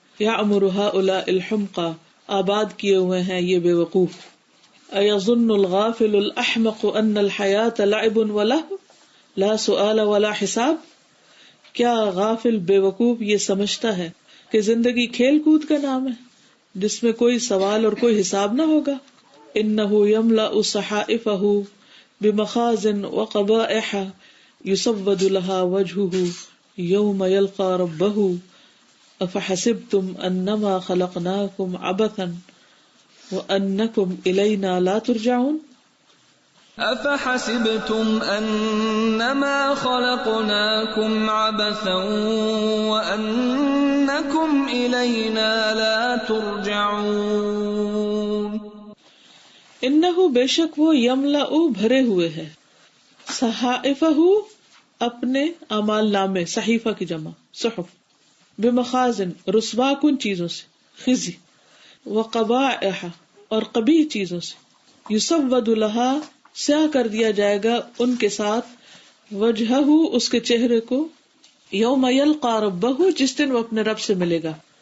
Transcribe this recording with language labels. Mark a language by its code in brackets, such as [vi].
[ar] یعمر هؤلاء الحمقى، [ur] آباد کیے ہوئے ہیں یہ بے وقوف. [ar] ایظن الغافل الاحمق ان الحیاۃ لعب ولہو، لا سؤال ولا حساب، [ur] کیا غافل بے وقوف یہ سمجھتا ہے کہ زندگی کھیل کود کا نام ہے جس میں کوئی سوال اور کوئی حساب نہ ہوگا. [ar] انه يملأ صحائفه بمخازن وقبائح يسود لها وجهه يوم يلقى ربه افحسبتم انما خلقناكم عبثا وانكم الينا لا ترجعون. افحسبتم انما خلقناكم عبثا وانكم الينا لا ترجعون. [ur] انه بے شک وہ یملأ بھرے ہوئے ہے، صحائفہ اپنے اعمال نامے، صحیفہ کی جمع صحف، بمخازن رسوا کن چیزوں سے، خزی، وقبائح اور قبیح چیزوں سے، یسود لها سیاہ کر دیا جائے گا ان کے ساتھ، وجہہ اس کے چہرے کو، [ar] یوم یلقى ربہ [ur] جس دن وہ اپنے رب سے ملے گا.